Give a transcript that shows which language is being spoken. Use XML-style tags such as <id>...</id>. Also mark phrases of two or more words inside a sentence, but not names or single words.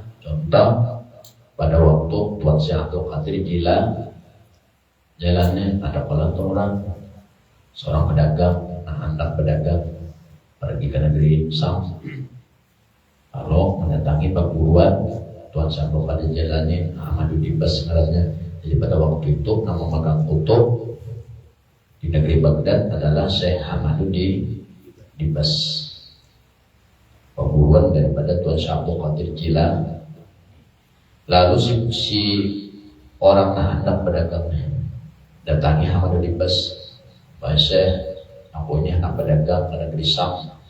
<id>Contoh pada waktu Tuan Syekh Abdul Qadir jalannya ada orang, seorang pedagang, hendak pedagang pergi ke negeri Sam. Lalu mendatangi perguruan Tuan Syekh Abdul Qadir jalannya Ahmadu Dibas sebenarnya. Jadi pada waktu itu nama megang kutub di negeri Baghdad adalah Syekh Ahmadu Dibas. Perguruan daripada Tuan Syekh Abdul Qadir Jilani. Lalu si orang hendak pedagangnya datangi Ahmadu Dibas, Pak Syekh, aku ini hendak pedagang ke negeri Sam.</id>